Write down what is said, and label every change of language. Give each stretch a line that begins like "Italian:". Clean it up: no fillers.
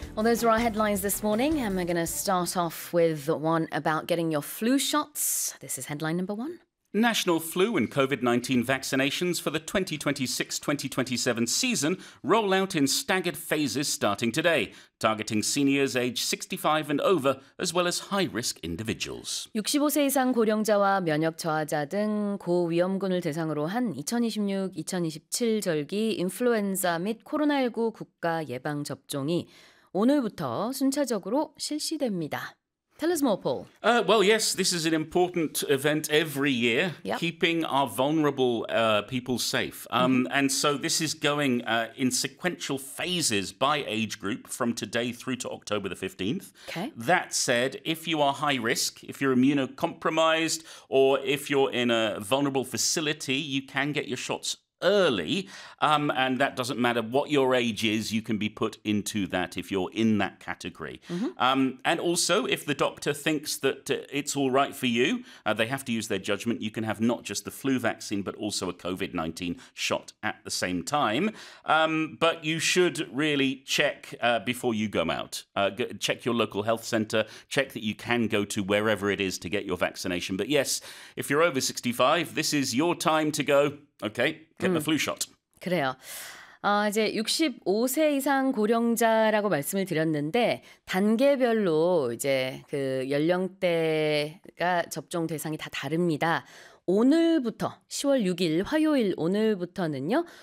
English: Well, those are our headlines this morning, and we're going to start off with the one about getting your flu shots. This is headline number one. National flu and COVID-19 vaccinations for the 2026-2027 season roll out in staggered phases starting today, targeting seniors aged 65 and over, as well as high-risk individuals.
Korean: 65세 이상 고령자와 면역 저하자 등 고위험군을 대상으로 한 2026-2027 절기 인플루엔자 및 코로나19 국가 예방 접종이 오늘부터 순차적으로 실시됩니다.
English: Tell us more, Paul. Well, yes, this is an important event every year, yep. keeping our vulnerable people safe. And so this is going in sequential phases by age group from today through to October the 15th. Okay. That said, if you are high risk, if you're immunocompromised, or if you're in a vulnerable facility, you can get your shots early, and that doesn't matter what your age is, you can be put into that if you're in that category. Mm-hmm. And also, if the doctor thinks that it's all right for you, they have to use their judgment. You can have not just the flu vaccine, but also a COVID-19 shot at the same time. But you should really check before you go out. Check your local health center. Check that you can go to wherever it is to get your vaccination. But yes, if you're over 65, this is your time to go. Okay, get the flu shot.
Korean: 그래요. 이제 65세 이상 고령자라고 말씀을 드렸는데 단계별로 이제 그 연령대가 접종 대상이 다 다릅니다. 오늘부터 10월 6일 화요일 오늘부터는요.